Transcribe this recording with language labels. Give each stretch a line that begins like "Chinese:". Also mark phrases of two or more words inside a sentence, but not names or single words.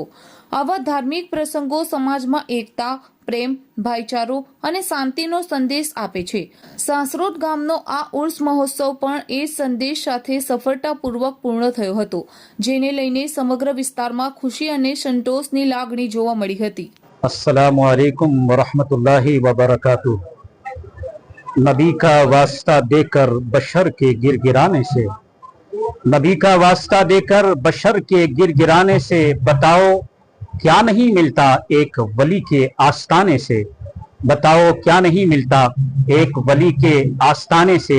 Gujarati: આવા ધાર્મિક પ્રસંગો સમાજમાં એકતા, પ્રેમ, ભાઈચારો અને શાંતિનો સંદેશ આપે છે। સાસરોદ ગામનો આ ઉર્સ મહોત્સવ પણ એ સંદેશ સાથે સફળતાપૂર્વક પૂર્ણ થયો હતો, જેને લઈને સમગ્ર વિસ્તારમાં ખુશી અને સંતોષની લાગણી જોવા મળી હતી।
Arabic: السلام عليكم ورحمة الله وبركاته.
Hindi: नबी का वास्ता देकर बशर के गिरगिराने से, नबी का वास्ता देकर बशर के गिरगिराने से, बताओ क्या नहीं मिलता एक वली के आस्ताने से, बताओ क्या नहीं मिलता एक वली के आस्ताने से।